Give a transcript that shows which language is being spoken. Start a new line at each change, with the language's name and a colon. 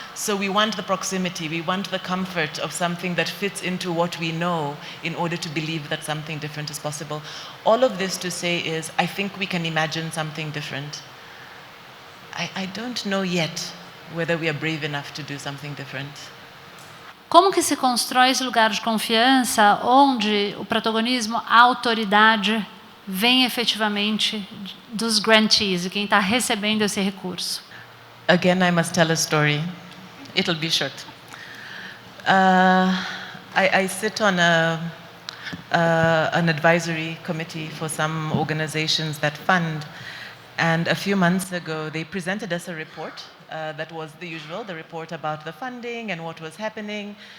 English: So we want the proximity, we want the comfort of something that fits into what we know in order to believe that something different is possible. All of this to say is, I think we can imagine something different. I don't know yet whether we are brave enough to do something different.
Portuguese: Como que se constrói esse lugar de confiança onde o protagonismo, a autoridade, vem efetivamente dos grantees, de quem está recebendo esse recurso?
English: Again, I must tell a story. It'll be short. I sit on an advisory committee for some organizations that fund, and a few months ago they presented us a report that was the usual, the report about the funding and what was happening.